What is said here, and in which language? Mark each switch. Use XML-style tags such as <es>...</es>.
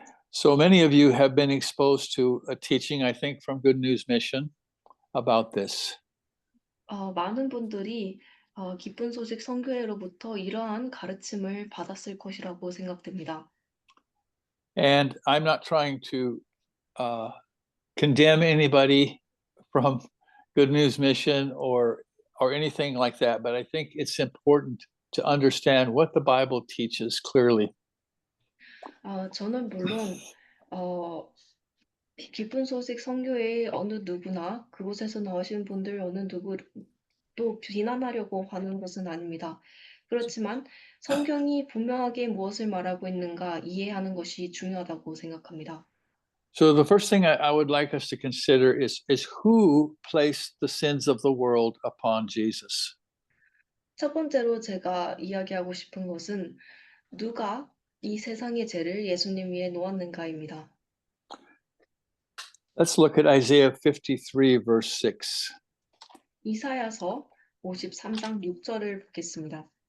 <en>So many of you have been exposed to a teaching, I think, from Good News Mission about this.</en> <ko>많은 분들이 기쁜 소식 선교회로부터 이러한 가르침을 받았을 것이라고 생각됩니다.</ko> <en>And I'm not trying to condemn anybody from Good News Mission or anything like that, but I think it's important to understand what the Bible teaches clearly.</en> <ko>저는 물론 기쁜 소식 선교회의 어느 누구나 그곳에서 나오신 분들 어느 누구도 비난하려고 하는 것은 아닙니다. 그렇지만 성경이 분명하게 무엇을 말하고 있는가 이해하는 것이 중요하다고 생각합니다.</ko> <en>So the first thing I would like us to consider is who placed the sins of the world upon Jesus.</en> <ko>첫 번째로 제가 이야기하고 싶은 것은 누가 이 세상의 죄를 예수님 위에 놓았는가입니다.</ko> <en>Let's look at Isaiah 53, verse 6.</en> <ko>이사야서 53장 6절을 보겠습니다.</ko>